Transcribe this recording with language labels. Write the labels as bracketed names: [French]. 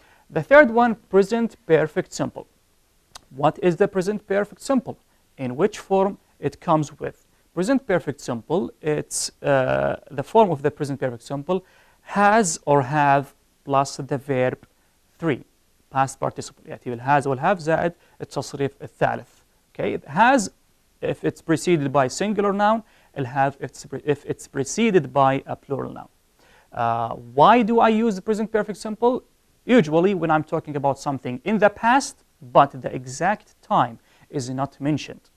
[English] The third one, present perfect simple. What is the present perfect simple? In which form it comes with? Present perfect simple, it's the form of the present perfect simple has or have plus the verb 3, past participle. [Arabic] يأتي بالهاز والهاف زائد التصريف الثالث. [English] Okay, it has if it's preceded by singular noun, it'll have if it's preceded by a plural noun. Why do I use the present perfect simple? Usually when I'm talking about something in the past, but the exact time is not mentioned.